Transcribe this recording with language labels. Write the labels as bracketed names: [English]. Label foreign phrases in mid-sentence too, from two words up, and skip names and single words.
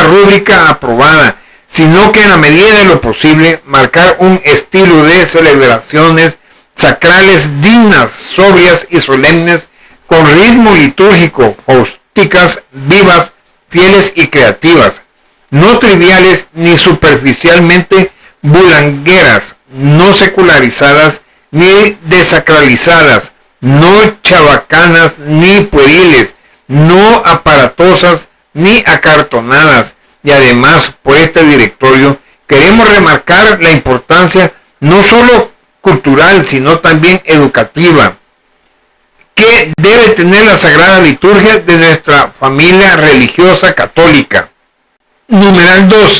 [Spanish] rúbrica aprobada, sino que en la medida de lo posible marcar un estilo de celebraciones sacrales dignas, sobrias y solemnes, con ritmo litúrgico, fausticas, vivas, fieles y creativas, no triviales ni superficialmente bulangueras, no secularizadas ni desacralizadas, no chabacanas ni pueriles, no aparatosas ni acartonadas. Y además, por este directorio, queremos remarcar la importancia no solo cultural, sino también educativa, que debe tener la Sagrada Liturgia de nuestra familia religiosa católica. Numeral 2.